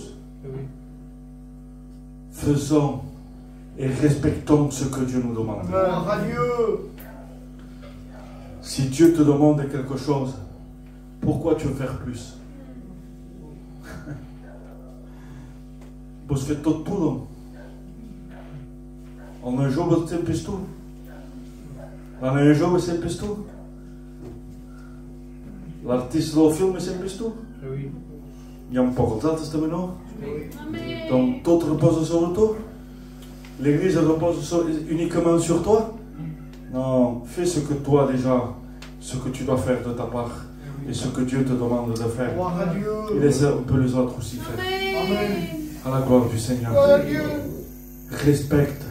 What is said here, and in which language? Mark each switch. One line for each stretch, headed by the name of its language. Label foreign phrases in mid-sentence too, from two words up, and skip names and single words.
French: Faisons et respectons ce que Dieu nous demande. Si Dieu te demande quelque chose, pourquoi tu veux faire plus?
Catalan: pots fer tot tu, doncs. El nen jove sempre és tu. La nena jove sempre és tu. L'artista del film sempre és tu. Hi ha un poc els altres també, no? Donc tot repose sobre tu.
French: L'église repose uniquement sur toi. Non, fais ce que toi déjà, ce que tu dois faire de ta part et ce que Dieu te demande de faire. Et laisse un peu les autres aussi faire. À la gloire du Seigneur. Respecte.